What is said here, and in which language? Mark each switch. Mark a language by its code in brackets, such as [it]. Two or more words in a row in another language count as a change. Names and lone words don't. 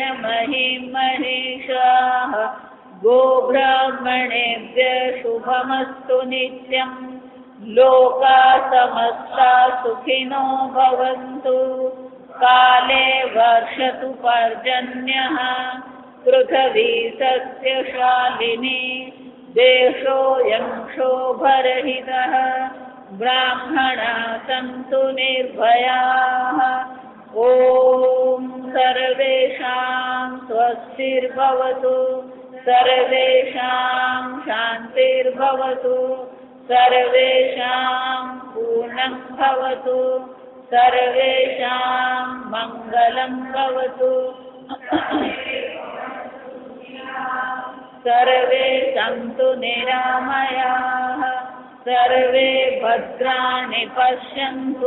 [sa] મહિં મહિષાઃ ગોબ્રાહ્મણેભ્યઃ શુભમસ્તુ નિત્યં લોકા સમસ્તા સુખિનો ભવन्तુ કાલે વર્ષતુ પર્જન્યઃ પૃથ્વી સસ્યશાલિની દેશોऽયં શોભરહિતઃ બ્રાહ્મણા સन्तુ નિર્ભયાઃ. ઓમ સર્વેષાં સ્વસ્તિર્ભવતુ सर्वेषां शान्तिर्भवतु सर्वेषां पूर्णं भवतु सर्वेषां मङ्गलं भवतु सर्वे सन्तु निरामयाः सर्वे भद्राणि पश्यन्तु